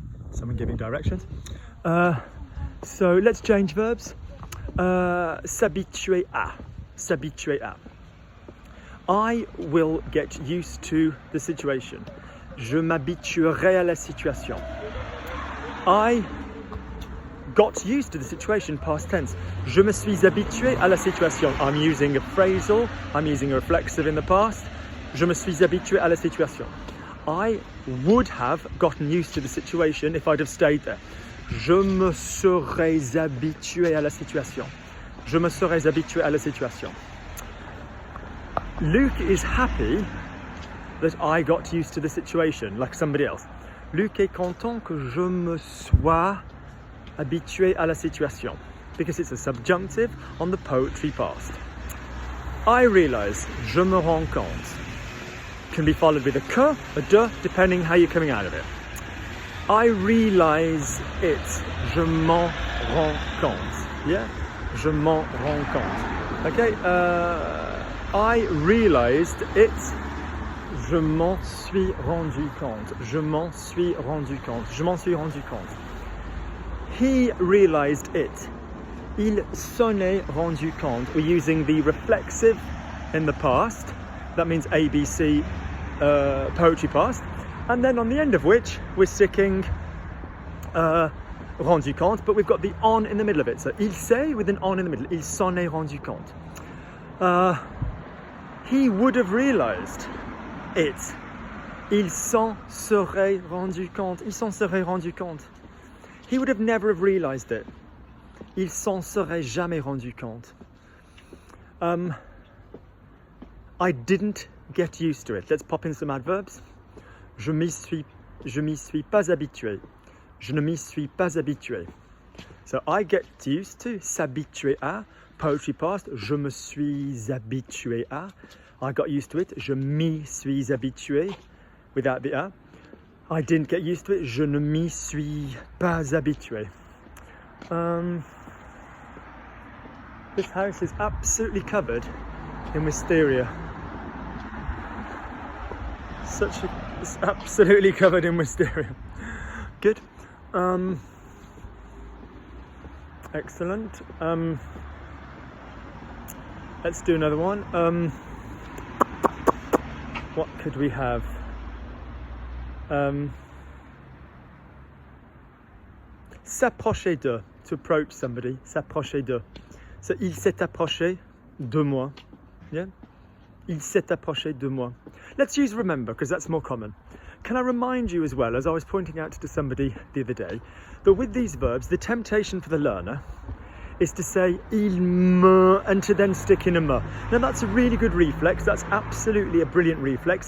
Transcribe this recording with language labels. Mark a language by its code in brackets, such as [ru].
[en] Someone giving directions. So let's change verbs. [fr] S'habituer à. S'habituer à. [en] I will get used to the situation. [fr] Je m'habituerai à la situation. [en] I got used to the situation, past tense. [fr] Je me suis habitué à la situation. [en] I'm using a phrasal, I'm using a reflexive in the past. [fr] Je me suis habitué à la situation. [en] I would have gotten used to the situation if I'd have stayed there. [fr] Je me serais habitué à la situation. Je me serais habitué à la situation. [en] Luke is happy that I got used to the situation, like somebody else. [fr] Luc est content que je me sois habitué à la situation, [en] because it's a subjunctive on the poetry past. I realise, [fr] je me rends compte, [en] can be followed with a que, a de, depending how you're coming out of it. I realise it. [fr] Je m'en rends compte. [en] Yeah? [fr] Je m'en rends compte. Okay? [en] I realised it. [fr] Je m'en suis rendu compte. Je m'en suis rendu compte. Je m'en suis rendu compte. [en] He realised it. [fr] Il s'en est rendu compte. [en] We're using the reflexive in the past. That means ABC poetry past. And then on the end of which we're sticking rendu compte, but we've got the on in the middle of it. So il s'est with an on in the middle. [fr] Il s'en est rendu compte. [en] He would have realized it. [fr] Il s'en serait rendu compte. Il s'en serait rendu compte. [en] He would have never have realized it. [fr] Il s'en serait jamais rendu compte. [en] I didn't get used to it. Let's pop in some adverbs. [fr] Je m'y suis pas habitué. Je ne m'y suis pas habitué. [en] So I get used to, [fr] s'habituer à, poetry past, je me suis habitué à. [en] I got used to it, [fr] je m'y suis habitué, [en] without the a. I didn't get used to it, [fr] je ne m'y suis pas habitué. [en] This house is absolutely covered in wisteria. It's absolutely covered in wisteria. Good. Excellent. Let's do another one. What could we have? S'approcher de, to approach somebody. S'approcher de. [fr] So il s'est approché de moi. Yeah. Il s'est approché de moi. [en] Let's use remember because that's more common. Can I remind you as well, as I was pointing out to somebody the other day, that with these verbs, the temptation for the learner is to say il me and to then stick in a me. Now that's a really good reflex. That's absolutely a brilliant reflex.